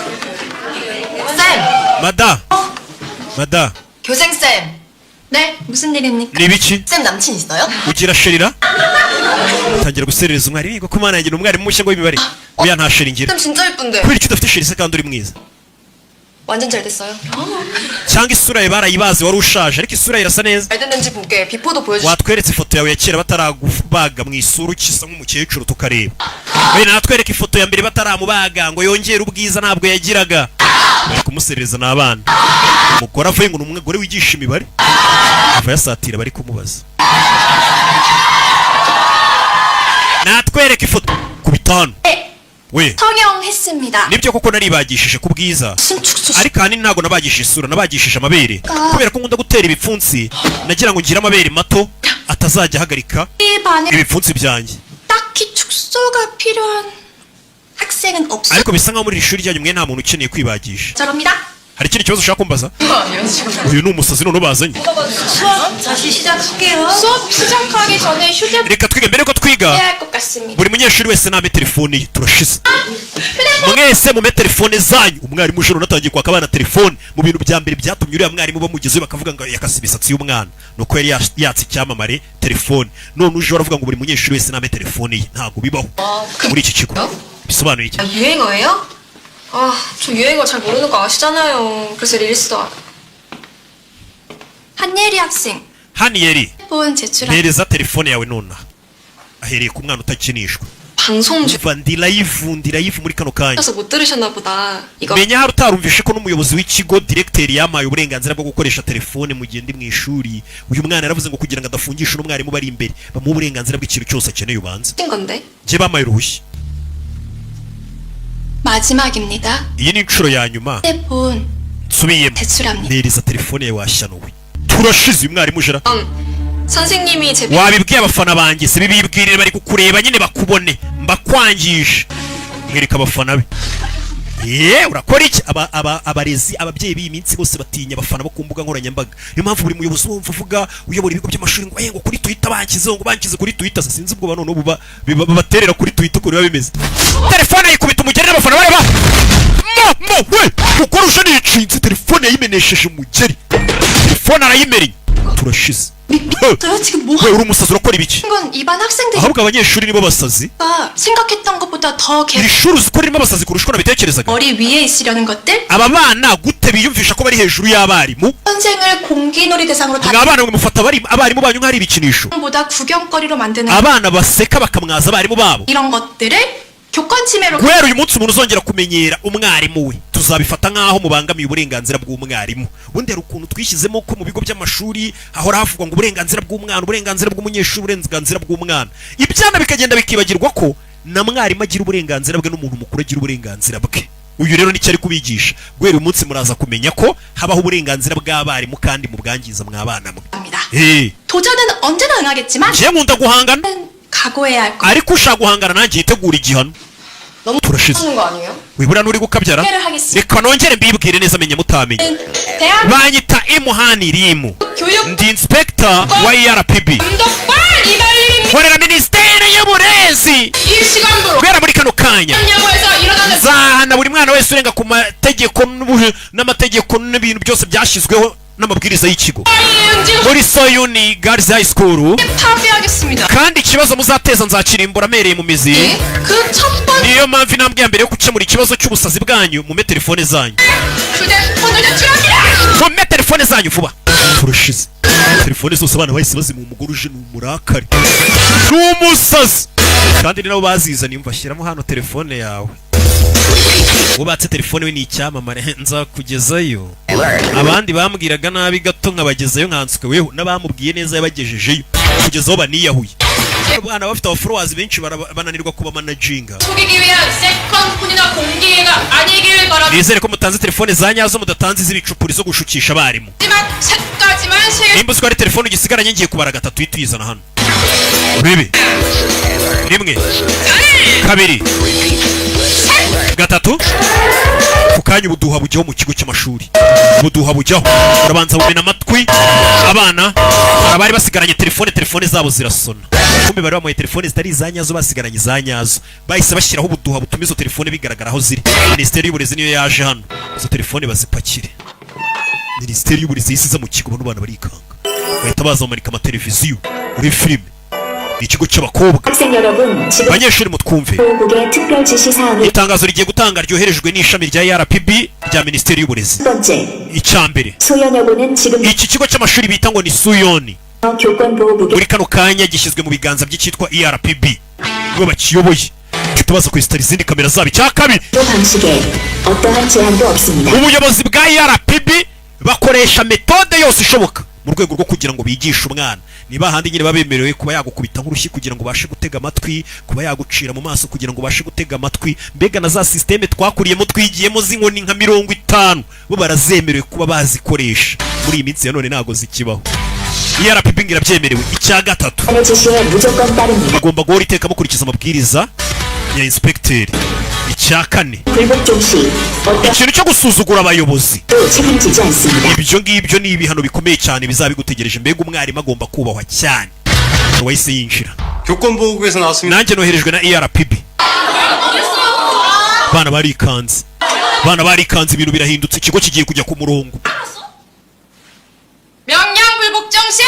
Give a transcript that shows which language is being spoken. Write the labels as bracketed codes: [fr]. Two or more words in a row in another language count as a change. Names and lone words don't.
[ko] 쌤! mada 교생쌤! 네? 무슨 일입니까? [rw] ni ibiki? [ko] 쌤 남친 있어요? [rw] ugira sherira? utangira guserereza umwarimu. yego ko mana yanjye ni umwarimu mushya ngo w'imibare. oya nta sheri ngira. [ko] 쌤 진짜 예쁜데. [rw] kubera icyo udafite sheri se kandi uri mwiza? [ko] 완전 잘 됐어요. [rw] cyangwa isura yawe barayibaze wari ushaje, ariko isura ye irasa neza. [ko] 잘 됐는지 볼게. 비포도 보여주세요. [rw] watweretse ifoto yawe ya kera bataragubaga mu isura ukisa nk'umukecuru tukareba. we natwereka ifoto ya mbere bataramubaga ngo yongere ubwiza ntabwo yagiraga. bari kumuserereza n'abana. umugore avuye ngo ni umugore wigisha imibare, ava yasatira bari kumubaza. natwereka ifoto ku bitanu. we [ko] 성형했습니다. [rw] nibyo koko naribagishije ku bwiza, ariko ahanini ntabwo nabagishije isura, nabagishije amabere. kubera ko nkunda gutera ibipfunsi, nagira ngo ngire amabere mato atazajya ahagarika [ko] 이 반에 [rw] ibipfunsi byanjye. [ko] 딱히 축소가 필요한 학생은 없어. [rw] ariko bisa nkaho muri iri shuri ryanyu mwe nta muntu ukeneye kwibagisha. [ko] 저럽니다. [rw] hari ikindi kibazo ushaka kumbaza? [ko] 아니요, 지금. [rw] uyu ni umusazi none bazanye. [ko] 수업 다시 시작할게요. 수업 시작하기 전에 휴대폰 [rw] reka twige. mbere yuko twiga [ko] 해야 할 것 같습니다. [rw] buri munyeshuri wese name telefone ye. turashize mwese mume telefone zanyu. umwarimu ujoro natangiye kwaka abana telefone. mu bintu bya mbere byatumye uriya mwarimu bamugezeho bakavuga ngo yakase imisatsi y'umwana nuko yari yatse icyamamare telefone. none uje uravuga ngo buri munyeshuri wese name telefone ye. ntabwo bibaho muri iki kigo. bisobanuye iki? [ko] 유행어예요? 저 유행어 잘 모르는 거 아시잖아요. 그래서 릴스도 한예리 학생 haniyeri 폰 제출한 [rw] mpereza telefone yawe nonaha. ahereye ku mwana utakinishwa. [ko] 방송 [rw] umva ndi live muri kano kanya. [ko] 중에서 못 들으셨나 보다. 이거 [rw] menya hari utarumvishe ko n'umuyobozi w'ikigo directeur yampaye uburenganzira bwo gukoresha telefone mu gihe ndi mu ishuri. uyu mwana yaravuze ngo kugira ngo adafungisha n'umwarimu bari imbere bamuha uburenganzira bw'ikintu cyose akeneye ubanza. [ko] 친 건데. [rw] njye bampaye uruhushya. [ko] 마지막입니다. [rw] iyi ni inshuro ya nyuma [ko] 휴대폰 [rw] nsubiyemo. [ko] 제출합니다. [rw] mpereza telefone yawe washyanuwe. turashize uyu mwarimu ujera. [ko] 선생님이 제 [rw] wabibwiye abafana banjye se bibibwirire bari kukureba nyine bakubone mbakwangisha. mwereka abafana be. urakora iki? abarezi ababyeyi b'iyi minsi bose batinya abafana bo ku mbuga nkoranyambaga. niyo mpamvu buri muyobozi wumva uvuga uyobora ibigo by'amashuri ngo ngo kuri Twitter bankizeho ngo bankize kuri Twitter. sinzi ubwo none ubu babaterera kuri Twitter uko biba bimeze. telefone ayikubita umugeri n'abafana bareba. we ukora uje nicinze telefone yayimenesheje umugeri. telefone arayimereye. turashize. [ko] 저 지금 뭐 [rw] we uri umusazi urakora ibiki? [ko] 건 이반 학생들이 [rw] ahubwo abanyeshuri nibo basazi. [ko] 생각했던 것보다 더 [rw] iri shuri uzi ko ririmo abasazi kurusha uko nabitekerezaga. [ko] 머리 위에 있으려는 것들 [rw] aba bana gute biyumvisha ko bari hejuru y'abarimu? [ko] 선생을 공기놀이 대상으로 [rw] mwa abana mwe mufata abarimu banyu nk'ari ibikinisho. [ko] 보다 구경거리로 만드는 [rw] abana baseka bakamwaza abarimu babo. [ko] 이런 것들을 교권 침해로 [rw] guhera uyu munsi umuntu uzongera kumenyera umwarimu we tuzabifata nk'aho mubangamiye uburenganzira bw'umwarimu. ubundi hari ukuntu twishyizemo ko mu bigo by'amashuri hahora havugwa ngo uburenganzira bw'umwana, uburenganzira bw'umunyeshuri, uburenganzira bw'umwana. ibyana bikagenda bikibagirwa ko na mwarimu agira uburenganzira bwe n'umuntu mukuru agira uburenganzira bwe. uyu rero nicyo ari kubigisha. guhera uyu munsi muraza kumenya ko habaho uburenganzira bw'abarimu kandi mubwangiza mwabana mwe. [ko] 도전은 언제나 응하겠지만 [rw] njye nkunda guhangana [ko] 각오해야 할 거. [rw] ariko ushaka guhangana nanjye yitegura igihano. [ko] 너무 [rw] turashize. [ko] 하는 거 아니에요? [rw] wibura n'uri gukabyara [ko] 소개를 하겠습니다. [rw] reka nongere mbibwire neza menye mutamenye [ko] 대한 [rw] banyita imuhani rimu [ko] 교육 [rw] ndi inspector wa ERPB [ko] 감독관 이발님입니다. [rw] nkorera minisiteri y'uburezi [ko] 이 시간부로 [rw] kubera muri kano kanya [ko] 야구에서 일어나는 [rw] nzahana buri mwana wese urenga ku mategeko n'amategeko n'ibintu byose byashyizweho n'amabwiriza y'ikigo [ko] 음식을 [rw] muri Soyuni Girls High School [ko] 파괴하겠습니다. [rw] kandi ikibazo muzateza nzakirimbura amereye mu mizi [ko] 그 첫 번째 [rw] niyo mpamvu intambwe ya mbere yo gukemura ikibazo cy'ubusazi bwanyu mume telefone zanyu [ko] 휴대폰을 제출합니다. [rw] mume telefone zanyu vuba turashize telefone zose abana bahise bazima umugore uje ni umurakari ni umusazi kandi ni nabo bazizaniye umva shyiramo hano telefone yawe wubatse telefone we ni icyamamare nza kugezayo abandi bambwiraga nabi gato nkabagezayo nkanswe weho n'abamubwiye neza yabagejejeyo kugeza aho baniyahuye abana bafite abafollowers benshi bananirwa kuba managinga [ko] 속이기 위한 세컨폰이나 공기가 아니길 바랍니다. [rw] nizere ko mutanze telefone za nyazo mudatanze iz'ibicupuri zo gushukisha abarimu [ko] 하지만 책까지만 세 [rw] nimba uziko ari telefone ugisigaranye ngiye kubara gatatu uhita uyizana hano urebe rimwe kabiri gatatu ku kanya ubuduha bujyaho mu kigo cy'amashuri ubuduha bujyaho urabanza bumena amatwi abana abari basigaranye telefone zabo zirasona kumbe bari bamuhaye telefone zitari iza nyazo basigaranye za nyazo bahise bashyiraho ubuduha butuma izo telefone bigaragara aho ziri minisiteri y'uburezi niyo yaje hano izo telefone bazipakire minisiteri y'uburezi yisize mu kigo bano bana barikanga bahita bazamanika amateleviziyo muri filime ni ikigo cy'abakobwa [ko] 학생 여러분, 지금 [rw] abanyeshuri mutwumve [ko] 보국의 특별 지시 사항이 [rw] itangazo rigiye gutanga ryoherejwe n'ishami rya ERPB rya minisiteri y'uburezi [ko] 첫 번째, [rw] icyambere [ko] 소연여고는 지금 [rw] iki kigo cy'amashuri bita ngo ni Suyoni [ko] 교권보호국의 [rw] muri kano kanya gishyizwe mu biganza by'icyitwa ERPB nibo bakiyoboye tubaza kwesitara izindi kamera zabo icya kabiri [ko] 방식에 어떠한 제한도 없습니다. [rw] ubuyobozi bwa ERPB bakoresha metode yose ishoboka mu rwego rwo kugira ngo bigishe umwana niba handi nyine babemerewe kuba yagukubita nk'urushyi kugira ngo ubashe gutega amatwi kuba yagucira mu maso kugira ngo ubashe gutega amatwi mbega na za systeme twakuriyemo twigiyemo z'inkoni nka 50 bo barazemerewe kuba bazikoresha muri iyi minsi ya none ntago zikibaho ERPB irabyemerewe icya gatatu [ko] 의 지시에 무조건 따릅니다. [rw] bagomba guhora iteka mukurikiza amabwiriza ya inspecteur icya kane [ko] 불복종 시 어떤 [rw] ikintu cyo gusuzugura abayobozi [ko] 도 책임지지 않습니다. [rw] ibyo ngibyo ni ibihano bikomeye cyane bizabigutegereje mbega umwarimu agomba kubahwa cyane wahise yinjira [ko] 교권보호국에서 나왔습니다. [rw] nanjye noherejwe na ERPB bana barikanze ibintu birahindutse ikigo kigiye kujya ku murongo [ko] 명령 불복종 시